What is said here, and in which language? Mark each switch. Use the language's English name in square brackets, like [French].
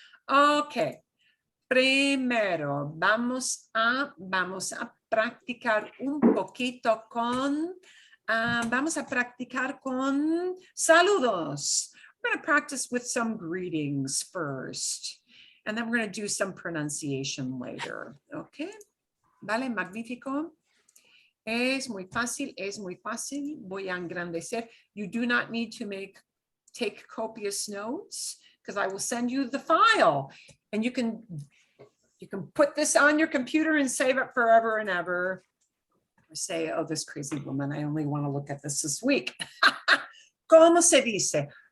[Spanish] Okay. Primero, vamos a practicar un poquito con, vamos a practicar con saludos. [English] We're going to practice with some greetings first, and then we're going to do some pronunciation later. [Spanish] Okay, vale, magnífico. Es muy fácil, es muy fácil. Voy a engrandecer. [English] You do not need to take copious notes because I will send you the file, and you can put this on your computer and save it forever and ever. Or say, oh, this crazy woman, I only want to look at this week. [Spanish] ¿Cómo se dice?